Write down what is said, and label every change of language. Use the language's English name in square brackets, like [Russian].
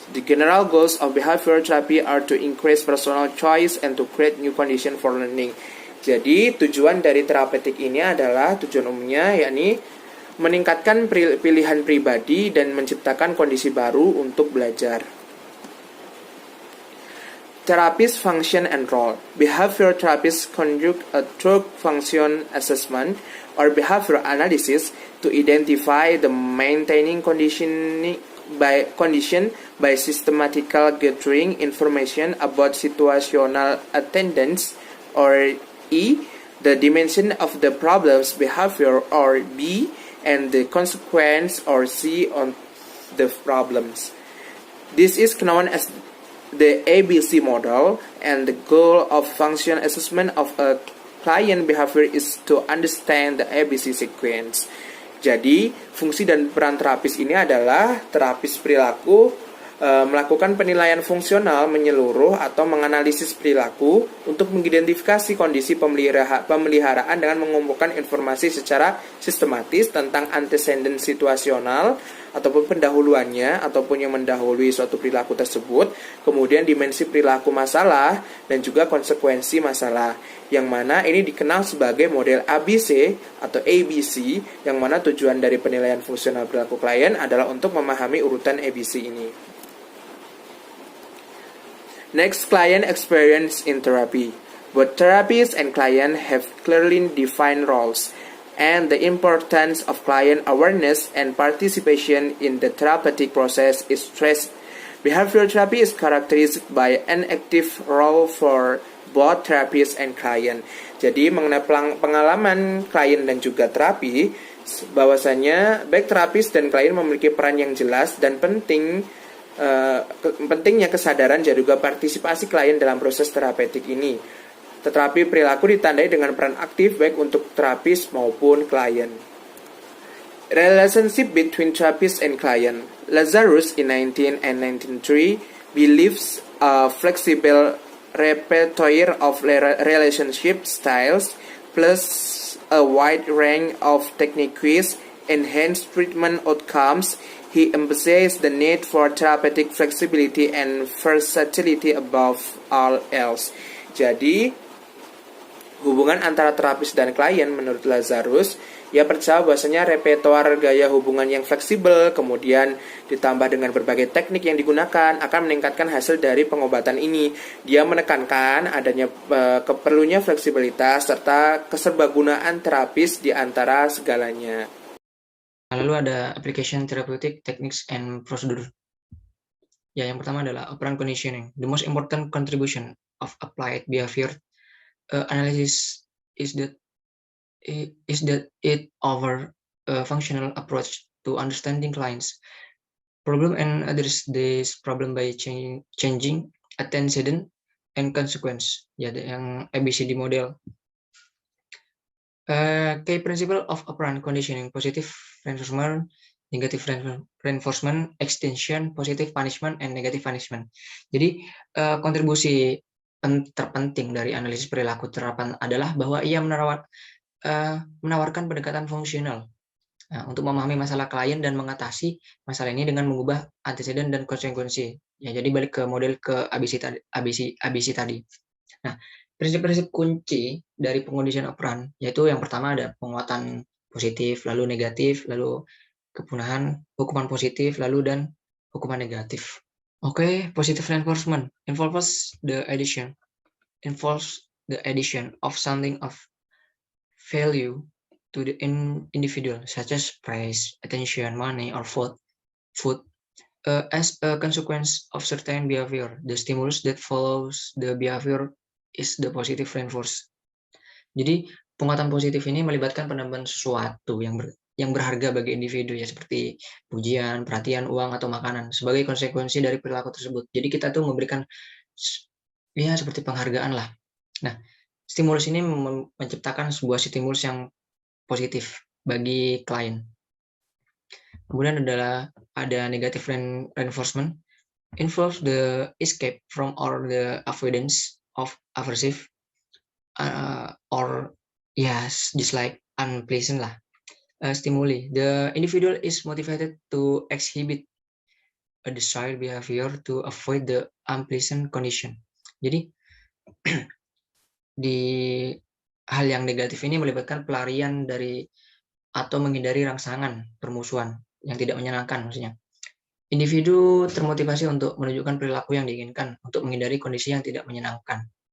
[English] The general goals of behavioral therapy are to increase personal choice and to create new condition for learning. [Indonesian] Jadi tujuan dari terapeutik ini adalah tujuan umumnya yakni meningkatkan pilihan pribadi dan menciptakan kondisi baru untuk belajar. [English] Therapist function and role. Behavioral therapists conduct a true function assessment or behavioral analysis to identify the maintaining condition by systematical gathering information about situational attendance, or E, the dimension of the problem's behavior, or B, and the consequence, or C, on the problems. This is known as the ABC model, and the goal of function assessment of a client behavior is to understand the ABC sequence. [Indonesian] Jadi, fungsi dan peran terapis ini adalah terapis perilaku melakukan penilaian fungsional menyeluruh atau menganalisis perilaku untuk mengidentifikasi kondisi pemeliharaan dengan mengumpulkan informasi secara sistematis tentang antecedent situasional ataupun pendahuluannya ataupun yang mendahului suatu perilaku tersebut, kemudian dimensi perilaku masalah dan juga konsekuensi masalah, yang mana ini dikenal sebagai model ABC atau ABC, yang mana tujuan dari penilaian fungsional perilaku klien adalah untuk memahami urutan ABC ini. [English] Next, client experience in therapy. Both therapist and client have clearly defined roles, and the importance of client awareness and participation in the therapeutic process is stressed. Behavioral therapy is characterized by an active role for both therapist and client. [Indonesian] Jadi mengenai pengalaman klien dan juga terapi, bahwasanya baik terapis dan klien memiliki peran yang jelas dan pentingnya kesadaran dan juga partisipasi klien dalam proses terapeutik ini. Tetapi perilaku ditandai dengan peran aktif baik untuk terapis maupun klien. [English] Relationship between therapist and client. Lazarus in 1903 believes a flexible repertoire of relationship styles, plus a wide range of techniques, enhanced treatment outcomes. He emphasized the need for therapeutic flexibility and versatility above all else. [Indonesian] Jadi, hubungan antara terapis dan klien menurut Lazarus, ia percaya bahwasanya repertoire gaya hubungan yang fleksibel, kemudian ditambah dengan berbagai teknik yang digunakan akan meningkatkan hasil dari pengobatan ini. Dia menekankan adanya keperlunya fleksibilitas serta keserbagunaan terapis di antara segalanya. Lalu ada [English] application therapeutic techniques and procedure. [Indonesian] Ya, yang pertama adalah operant conditioning. [English] The most important contribution of applied behavior analysis is that it offer a functional approach to understanding clients problem and address this problem by changing antecedent and consequence. [Indonesian] Ya, yang ABCD model. [English] Key principle of operant conditioning: positive reinforcement, negative reinforcement, extension, positive punishment, and negative punishment. [Indonesian] Jadi kontribusi terpenting dari analisis perilaku terapan adalah bahwa ia menawarkan pendekatan fungsional untuk memahami masalah klien dan mengatasi masalah ini dengan mengubah antecedent dan konsekuensi. Ya, jadi balik ke model ke ABC tadi. Nah, prinsip-prinsip kunci dari pengkondisian operan yaitu yang pertama ada penguatan positif, lalu negatif, lalu kepunahan, hukuman positif, lalu dan hukuman negatif. [English] Oke, positive reinforcement involves the addition of something of value to the individual, such as praise, attention, money, or food. As a consequence of certain behavior, the stimulus that follows the behavior is the positive reinforce. [Indonesian] Jadi penguatan positif ini melibatkan penambahan sesuatu yang berharga bagi individu, ya seperti pujian, perhatian, uang, atau makanan sebagai konsekuensi dari perilaku tersebut. Jadi kita tuh memberikan ya seperti penghargaan lah. Nah, stimulus ini menciptakan sebuah stimulus yang positif bagi klien. Kemudian ada [English] negative reinforcement involves the escape from or the avoidance of aversive or yes, just like unpleasant lah stimuli. The individual is motivated to exhibit a desired behavior to avoid the unpleasant condition. [Indonesian] Jadi di hal yang negatif ini melibatkan pelarian dari atau menghindari rangsangan permusuhan yang tidak menyenangkan maksudnya. Individu termotivasi untuk menunjukkan perilaku yang diinginkan untuk menghindari kondisi yang tidak menyenangkan.